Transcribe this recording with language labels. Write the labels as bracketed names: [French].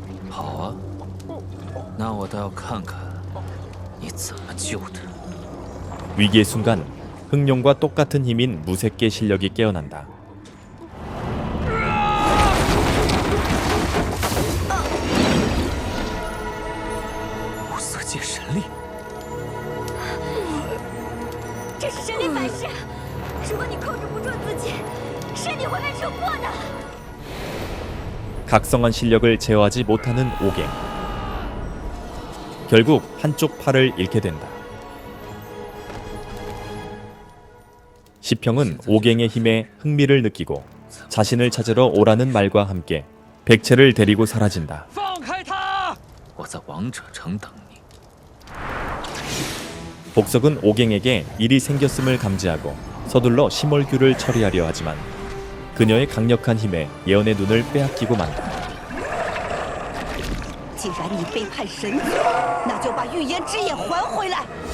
[Chinese] 好啊，那我倒要看看你怎么救他。 [Korean] 위기의 순간 흑룡과 똑같은 힘인 무색계 실력이 깨어난다. [Chinese] 무색계神力，这是神力反噬，如果你控制不住自己，身体会被扯破的。 [Korean] 각성한 실력을 제어하지 못하는 오갱. 결국 한쪽 팔을 잃게 된다. 시평은 오갱의 힘에 흥미를 느끼고 자신을 찾으러 오라는 말과 함께 백채를 데리고 사라진다. [Chinese] 放开他！我在王者城等你。 [Korean] 복석은 오갱에게 일이 생겼음을 감지하고 서둘러 심월규를 처리하려 하지만 그녀의 강력한 힘에 예언의 눈을 빼앗기고 만다. [Chinese] 既然你背叛神族，那就把预言之眼还回来。